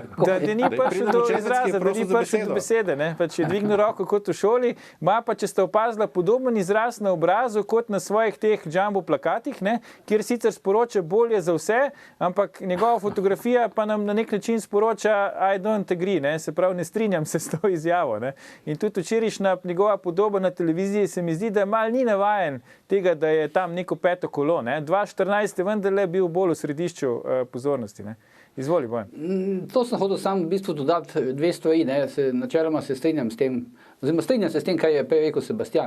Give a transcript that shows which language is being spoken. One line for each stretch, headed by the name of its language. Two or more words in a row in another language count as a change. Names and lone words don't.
Slovenian: Da ni prišel do izraza, da ni prišel do besede. Pač je dvignil roko kot v šoli, ima pa, če ste opazila, podoben izraz na obrazu kot na svojih teh jumbo plakatih, kjer sicer sporoča bolje za vse, ampak njegova fotografija pa nam na nek način sporoča
English: I don't agree,
Slovenian: se pravi, ne strinjam se s to izjavo. In tudi včerajšnja njegova podoba na televiziji se mi zdi, da mal ni navajen tega, da je tam neko peto kolo. 2014 je vendarle bil bolj v središču pozornosti. Izvoli, Bojan. To sem hodil sam v bistvu dodati dve stvari. Načeloma se strinjam s tem, oziroma strinjam se s tem, kaj je prej rekel Sebastijan.